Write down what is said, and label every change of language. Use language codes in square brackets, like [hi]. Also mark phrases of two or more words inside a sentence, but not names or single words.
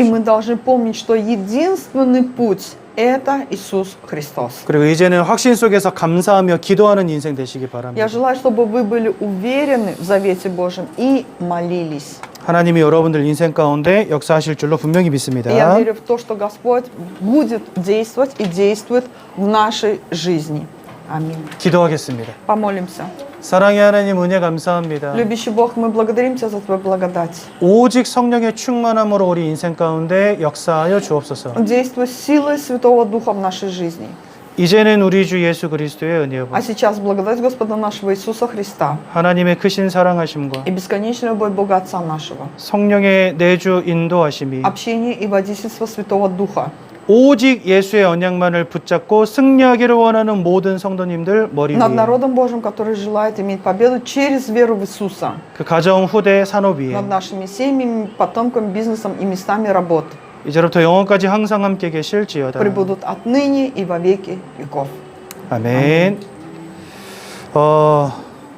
[ru] мы должны помнить, что единственный путь – это Иисус Христос. [ko] 그리고 이제는 확신 속에서 감사하며 기도하는 인생 되시기 [ru] Я [ko] 바랍니다. [ru] желаю, чтобы вы были уверены в завете Божьем и молились. [ko] 하나님이 여러분들 인생 가운데 역사하실 줄로 분명히 믿습니다. [ru] И я верю в то, что Господь будет действовать и действует в нашей жизни. Аминь. [ko] 기도하겠습니다. [ru] Помолимся. [ko] 사랑의 하나님 은혜 감사합니다. [ru] Любящий Бог, мы благодарим Тебя за Твою благодать. [ko] 오직 성령의 충만함으로 우리 인생 가운데 역사하여 주옵소서. [ru] Действуй силой Святого Духа в нашей жизни. [ko] 이제는 우리 주 예수 그리스도의 은혜와 [ru] А сейчас благодать Господа нашего Иисуса Христа [ko] 하나님의 크신 사랑하심과 [ru] и бесконечная любовь Бога Отца нашего, [ko] 성령의 내주 인도하심이 [ru] общение и водительство Святого Духа, [ko] 오직 예수의 언약만을 붙잡고 승리하기를 원하는 모든 성도님들 머리 [ru] над [ko] 위에 [ru] народом Божьим, который желает иметь победу через веру в Иисуса, [ko] 그 가정 후대 산업 위에 [ru] над нашими семьями, потомками, бизнесом и местами работ, [ko] 이제부터 영원까지 항상 함께 계실지어다. [ru] пребудут отныне и во веки веков. [ko] 아멘.